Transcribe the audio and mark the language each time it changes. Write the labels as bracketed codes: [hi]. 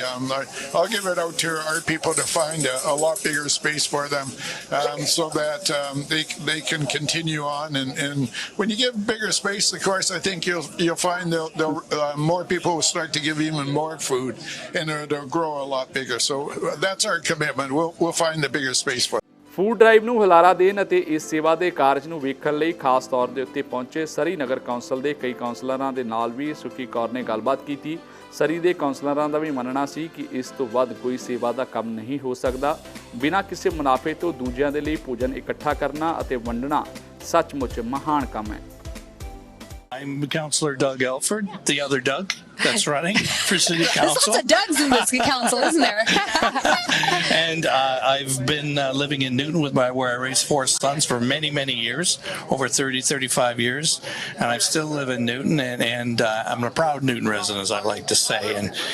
[en] I'll give it out to our people to find a lot bigger space for them so that they can continue on. And when you give bigger space, of course, I think you'll find more people will start to give even more food, and it'll grow a lot bigger. So that's our commitment. We'll find the bigger space for them. [pa] Food drive ਨੂੰ ਹੁਲਾਰਾ ਦੇਣ ਅਤੇ ਇਸ ਸੇਵਾ ਦੇ ਕਾਰਜ ਨੂੰ ਵੇਖਣ ਲਈ ਖਾਸ ਤੌਰ ਦੇ ਉੱਤੇ ਪਹੁੰਚੇ ਸਰੀ ਨਗਰ ਕੌਂਸਲ ਦੇ ਕਈ ਕੌਂਸਲਰਾਂ ਦੇ ਨਾਲ ਵੀ ਸੁਖੀ ਕੌਰ ਨੇ ਗੱਲਬਾਤ ਕੀਤੀ। ਸਰੀ ਦੇ ਕੌਂਸਲਰਾਂ ਦਾ ਵੀ ਮੰਨਣਾ ਸੀ ਕਿ ਇਸ ਤੋਂ ਵੱਧ ਕੋਈ ਸੇਵਾ ਦਾ ਕੰਮ ਨਹੀਂ ਹੋ ਸਕਦਾ। ਬਿਨਾਂ ਕਿਸੇ ਮੁਨਾਫੇ ਤੋਂ ਦੂਜਿਆਂ ਦੇ ਲਈ ਭੋਜਨ ਇਕੱਠਾ ਕਰਨਾ ਅਤੇ ਵੰਡਣਾ ਸੱਚਮੁੱਚ ਮਹਾਨ ਕੰਮ ਹੈ। [en] I'm Councillor Doug Elford, the other Doug that's running for City Council. There's lots of Dougs in this council, isn't there? And I've been living in Newton where I raised 4 sons for many, many years, over 30, 35 years. And I still live in Newton, and I'm a proud Newton resident, as I like to say.